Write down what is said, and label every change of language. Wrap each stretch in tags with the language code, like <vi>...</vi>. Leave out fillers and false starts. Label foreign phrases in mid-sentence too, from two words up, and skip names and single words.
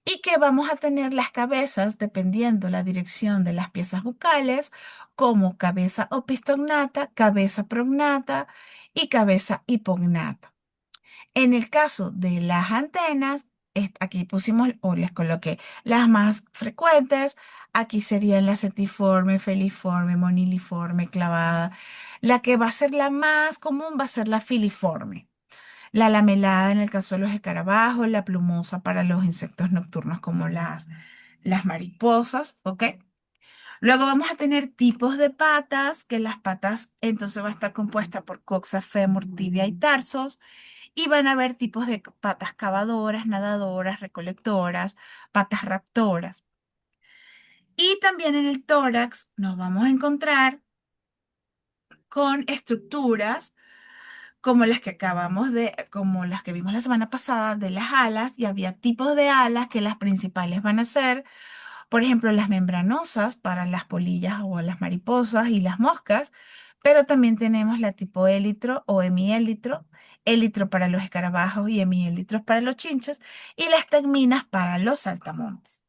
<es>y que vamos a tener las cabezas, dependiendo la dirección de las piezas bucales, como cabeza opistognata, cabeza prognata y cabeza hipognata. En el caso de las antenas, aquí pusimos o les coloqué las más frecuentes. Aquí serían la setiforme, feliforme, moniliforme, clavada. La que va a ser la más común va a ser la filiforme. La lamelada en el caso de los escarabajos, la plumosa para los insectos nocturnos como las mariposas, ¿ok? Luego vamos a tener tipos de patas, que las patas entonces va a estar compuesta por coxa, fémur, tibia y tarsos. Y van a haber tipos de patas cavadoras, nadadoras, recolectoras, patas raptoras. Y también en el tórax nos vamos a encontrar con estructuras como las que vimos la semana pasada de las alas, y había tipos de alas que las principales van a ser, por ejemplo, las membranosas para las polillas o las mariposas y las moscas, pero también tenemos la tipo élitro o hemiélitro, élitro para los escarabajos y hemiélitros para los chinches, y las tegminas para los saltamontes.</es>